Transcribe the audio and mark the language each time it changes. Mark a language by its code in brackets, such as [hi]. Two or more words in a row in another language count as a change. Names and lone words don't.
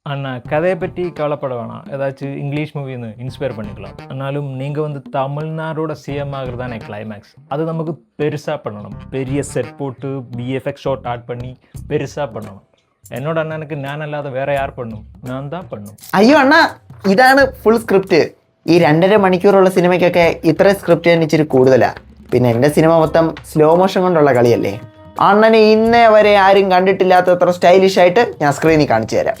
[ta] அண்ணா கதையை பற்றி கவலைப்பட வேணாம். ஏதாச்சும் இங்கிலீஷ் மூவின்னு இன்ஸ்பயர் பண்ணிக்கலாம். ஆனாலும் நீங்கள் வந்து தமிழ்நாடோட சிஎம் ஆகிறது தானே கிளைமேக்ஸ். அது நமக்கு பெருசாக பண்ணணும். பெரிய செட் போட்டு [en] BFX shot add [ta] பண்ணி பெருசாக பண்ணணும். [ml] എന്നോട് അണ്ണനക്ക് ഞാനല്ലാതെ വേറെ ആർ പണ്ണും? [ta] நான் தா பண்ணும். [ml] അയ്യോ അണ്ണ, ഇതാണ് [en] full script. [ml] ഈ 2.5 മണിക്കൂറുള്ള സിനിമയ്ക്കൊക്കെ ഇത്ര സ്ക്രിപ്റ്റ് തന്നെ ഇച്ചിരി കൂടുതലാ. പിന്നെ എൻ്റെ സിനിമ മൊത്തം [en] slow motion [ml] കൊണ്ടുള്ള കളിയല്ലേ. അണ്ണനെ ഇന്നേ വരെ ആരും കണ്ടിട്ടില്ലാത്തത്ര സ്റ്റൈലിഷ് ആയിട്ട് ഞാൻ സ്ക്രീനിൽ കാണിച്ചു തരാം.